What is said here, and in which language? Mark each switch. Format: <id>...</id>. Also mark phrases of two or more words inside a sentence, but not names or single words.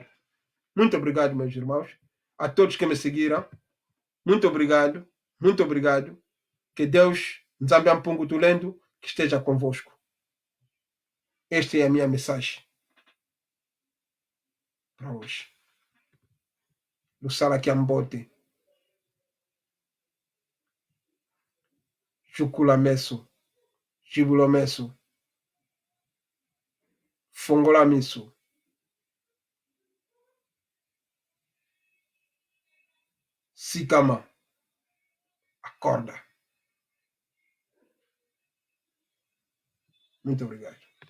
<pt>Muito obrigado, meus irmãos. A todos que me seguiram. Muito obrigado. Muito obrigado. Que Deus,</pt> <kg>Nzambe Ampungu Tulendo,</kg> <pt>que esteja convosco. Esta é a minha mensagem para hoje.</pt> <kg>Lusala Kiambote. Chukula Meso. Jibulo Meso. Fongola Miso. Sikama.</kg> <pt>Acorda. Muito obrigado.</pt>